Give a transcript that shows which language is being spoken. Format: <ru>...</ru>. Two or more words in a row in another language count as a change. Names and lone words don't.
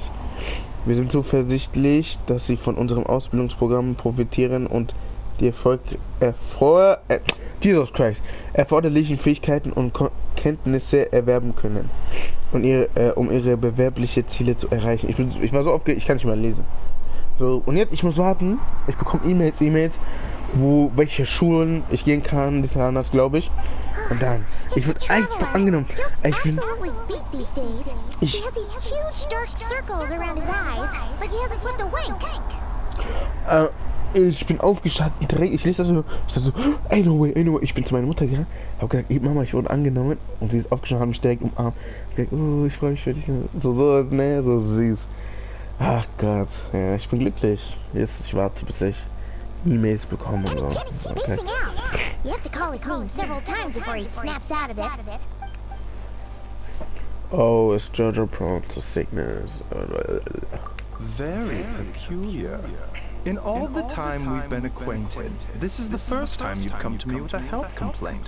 <de>Wir sind zuversichtlich, dass sie von unserem Ausbildungsprogramm profitieren und die erforderlichen Fähigkeiten und Kenntnisse erwerben können und um ihre bewerbliche Ziele zu erreichen. Ich war so aufgeregt, ich kann nicht mehr lesen. So, und jetzt, ich muss warten. Ich bekomme E-Mails, welche Schulen ich gehen kann, das glaube ich. Und dann, ich</de> <en>He's</en> <de>wurde</de> <en>a</en> <de>einfach</de> <en>traveler.</en> <de>angenommen.</de> <en>He</en> <de>Ich</de> <en>looks</en> <de>bin,</de> <en>absolutely beat these days.</en> <de>Ich-</de> <en>He has these huge dark circles around his eyes, like he hasn't slept a wink.</en> <de>ich bin aufgestanden, ich lese das so, ich dachte so, ey</de> <en>no way,</en> <de>ich bin zu meiner Mutter gegangen, hab gesagt, ey Mama, ich wurde angenommen, und sie ist aufgestanden, hat mich direkt umarmt, gesagt, oh, ich freue mich für dich, so, ne, so süß. Ach Gott, ja, ich bin glücklich, jetzt, ich warte, bis ich E-Mails bekomme und</de> <en>And</en> <de>so.</de> <en>he keeps</en> <de>Okay.</de> <en>spacing out. You have to call his name several times before he snaps out of it. Oh, is Jojo prone to sickness? Very peculiar. In all the time we've been acquainted, this is the first time you've come to me with a health complaint.</en>